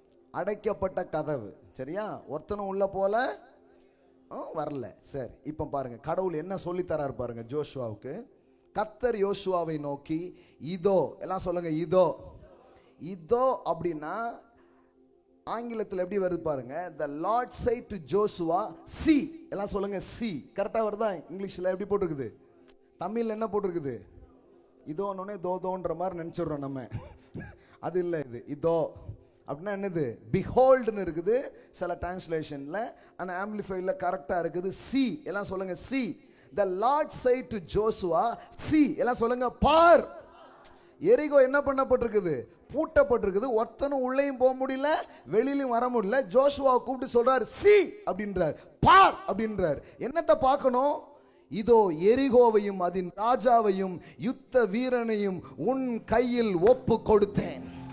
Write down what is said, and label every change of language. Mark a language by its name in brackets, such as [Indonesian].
[Tamil] அடைக்கப்பட்ட கதவு. சரியா? ஒருத்தனும் உள்ள போல வரல. சரி, இப்போ பாருங்க கடவுள் என்ன சொல்லி தரார் பாருங்க ஜோஷுவாவுக்கு. கர்த்தர் யோசுவாவை நோக்கி இதோ, எல்லாம் சொல்லுங்க, இதோ. இதோ அப்படின்னா ஆங்கிலத்தில் எப்படி வருது பாருங்க. [English] The Lord said to Joshua, see. [Tamil] எல்லாம் சொல்லுங்க, see. கரெக்டா வருதா? இங்கிலீஷ்ல எப்படி போட்டிருக்குது? தமிழ்ல என்ன போட்டிருக்குது? இதோன்னே தோன்ற மாதிரி நினைச்சிடுறோம் நம்ம. அது இல்லை, இது இதோ அப்படின்னா என்னது? பிஹோல்டுன்னு இருக்குது சில டிரான்ஸ்லேஷன்ல, ஆனா ஆம்பிளிஃபைட்ல கரெக்டா இருக்குது சி. எல்லாம் சொல்லுங்க C. [English] The Lord said to Joshua, see. [Tamil] எல்லாம் சொல்லுங்க பார். எரிகோ என்ன பண்ணப்பட்டிருக்குது? பூட்டப்பட்டிருக்குது. ஒருத்தனும் உள்ளேயும் போக முடியல, வெளியிலும் வர முடியல. ஜோஷுவா கூப்பிட்டு சொல்றாரு சி அப்படின்றார், பார் அப்படின்றார். என்னத்தை பார்க்கணும்? இதோ எரிகோவையும் அதன் ராஜாவையும் யுத்த வீரனையும் உன் கையில் ஒப்பு கொடுத்தேன்.